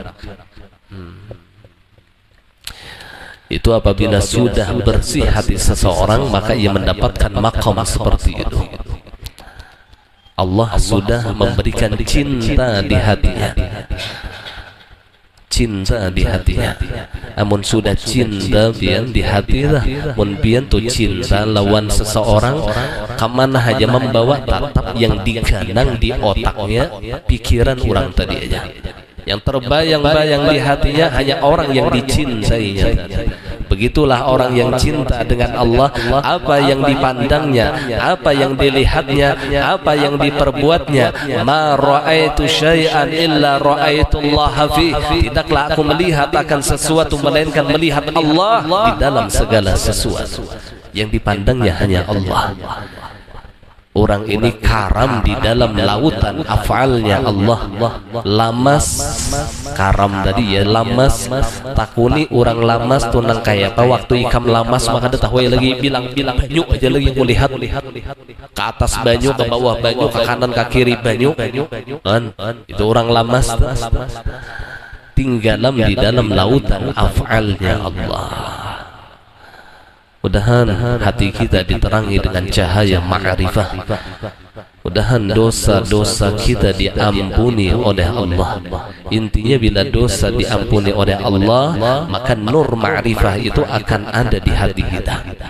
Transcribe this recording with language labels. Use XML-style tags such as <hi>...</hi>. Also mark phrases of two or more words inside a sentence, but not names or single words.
<id>Itu apabila sudah bersih hati seseorang, maka ia mendapatkan maqam seperti itu. Allah sudah memberikan cinta di hatinya. Cinta di hatinya.</id> <bjn>Amun sudah cinta bian di hati lah. Mun bian tu cinta lawan seseorang, kamana aja membawa tatap yang diganang di otaknya, pikiran orang tadi aja.</bjn> <id>Yang terbayang-bayang di hatinya hanya orang yang dicintainya. Begitulah orang yang cinta dengan Allah, apa yang dipandangnya, apa yang dilihatnya, apa yang diperbuatnya.</id> <ar>ما رأيت شيئا إلا رأيت الله في.</ar> <id>Tidaklah aku melihat akan sesuatu melainkan melihat Allah di dalam segala sesuatu. Yang dipandangnya hanya Allah. Orang ini karam di dalam lautan afalnya Allah.</id> <bjn>Lamas, karam tadi ya, lamas. Takuni orang lamas tuh nang kayak apa waktu ikam lamas, maka ada tahu lagi bilang banyu aja lagi aku lihat ke atas banyu, ke bawah banyu, ke kanan ke kiri banyu. Kan itu orang lamas.</bjn> <id>Tinggalam di dalam lautan afalnya Allah. Mudahan hati kita diterangi dengan cahaya ma'rifah. Mudahan dosa-dosa kita diampuni oleh Allah. Intinya bila dosa diampuni oleh Allah, maka nur ma'rifah itu akan ada di hati kita.</id>